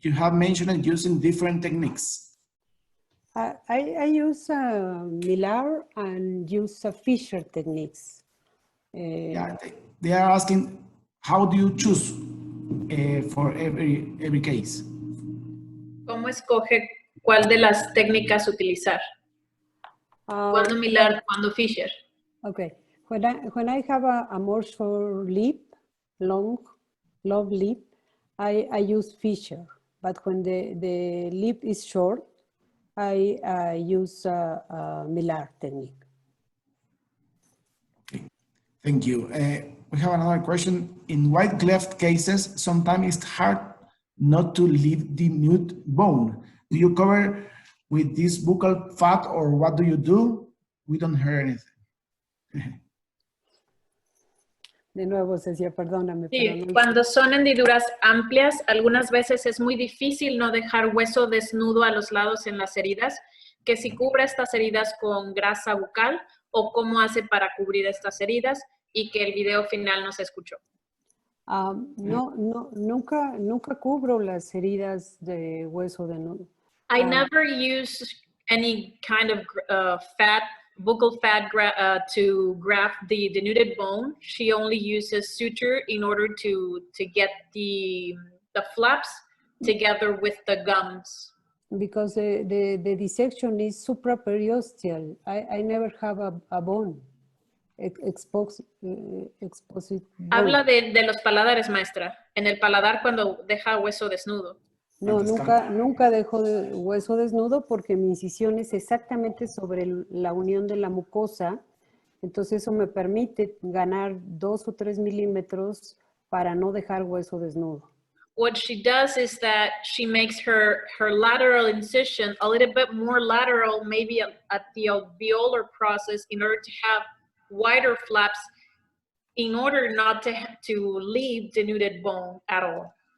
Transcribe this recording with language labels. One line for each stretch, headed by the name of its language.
English: You have mentioned using different techniques. I use Millar and use Fisher techniques. Yeah, they are asking, how do you choose for every case?
Spanish: ¿Cómo escoge cuál de las técnicas utilizar? ¿Cuándo Millar, cuándo Fisher?
English: Okay, when I have a more short lip, long lip, I use Fisher. But when the lip is short, I use Millar technique. Okay. Thank you. We have another question. In white cleft cases, sometimes it's hard not to leave the nude bone. Do you cover with this buccal fat or what do you do? We don't hear anything.
Spanish: De nuevo, Cecilia, perdóname. Sí, pero no cuando son hendiduras amplias, algunas veces es muy difícil no dejar hueso desnudo a los lados en las heridas, que si cubre estas heridas con grasa bucal o cómo hace para cubrir estas heridas y que el video final no se escuchó. Nunca cubro las heridas de hueso desnudo.
English: I never use any kind of buccal fat to graft the denuded bone. She only uses suture in order to get the flaps together with the gums. Because the dissection is supraperiosteal. I never have a bone. Exposed bone.
Spanish: Habla de los paladares, maestra. En el paladar cuando deja hueso desnudo. No, nunca dejo de hueso desnudo porque mi incisión es exactamente sobre la unión de la mucosa. Entonces eso me permite ganar 2 o 3 milímetros para no dejar hueso desnudo.
English: What she does is that she makes her lateral incision a little bit more lateral, maybe at the alveolar process, in order to have wider flaps, in order not to leave denuded bone at all.